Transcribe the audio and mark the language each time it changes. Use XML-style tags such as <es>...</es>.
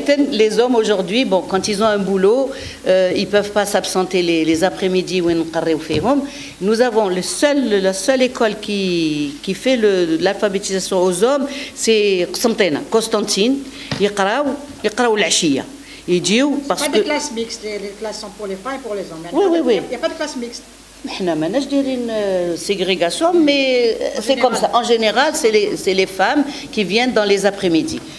<fr>Les hommes aujourd'hui, bon, quand ils ont un boulot, ils ne peuvent pas s'absenter les après-midi. Nous avons la seule école qui fait l'alphabétisation aux hommes, c'est Constantine. Ils</fr> <ar>يقراوا العشية. يجيو</ar> <fr>parce que... Pas de classes mixtes, les classes sont pour les femmes et pour les hommes. Oui. Il n'y a pas de classe mixte.</fr> <ar>احنا ما</ar> <fr>une ségrégation, mais c'est comme ça. En général, c'est les femmes qui viennent dans les après-midi.</fr>